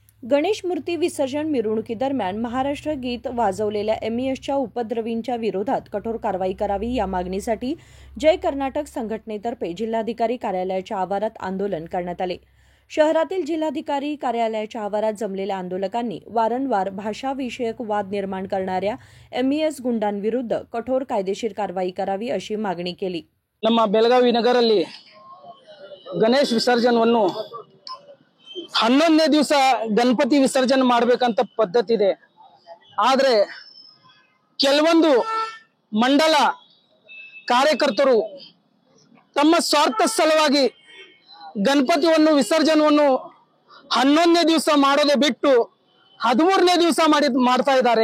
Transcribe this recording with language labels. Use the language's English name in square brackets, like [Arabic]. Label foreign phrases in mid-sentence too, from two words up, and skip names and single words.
[Marathi] गणेश मूर्ती विसर्जन मिरवणुकीदरम्यान महाराष्ट्र गीत वाजवलेल्या एमईएसच्या उपद्रवींच्या विरोधात कठोर कारवाई करावी या मागणीसाठी जय कर्नाटक संघटनेतर्फे जिल्हाधिकारी कार्यालयाच्या आवारात आंदोलन करण्यात आले। शहरातील जिल्हाधिकारी कार्यालयाच्या आवारात जमलेल्या आंदोलकांनी वारंवार भाषाविषयक वाद निर्माण करणाऱ्या एमईएस गुंडांविरुद्ध कठोर कायदेशीर कारवाई करावी अशी मागणी केली। [Kannada] ನಮ್ಮ ಬೆಳಗಾವಿ ನಗರಲ್ಲಿ ಗಣೇಶ ವಿಸರ್ಜನವನ್ನು 11ನೇ ದಿವಸ ಗಣಪತಿ ವಿಸರ್ಜನೆ ಮಾಡಬೇಕಂತ ಪದ್ಧತಿ ಇದೆ। ಆದರೆ ಕೆಲವೊಂದು ಮಂಡಲ ಕಾರ್ಯಕರ್ತರು ತಮ್ಮ ಸ್ವಾರ್ಥ ಸಲುವಾಗಿ ಗಣಪತಿಯನ್ನು ವಿಸರ್ಜನವನ್ನು 11ನೇ ದಿವಸ ಮಾಡೋದೇ ಬಿಟ್ಟು 13ನೇ ದಿವಸ ಮಾಡ್ತಾ ಇದ್ದಾರೆ।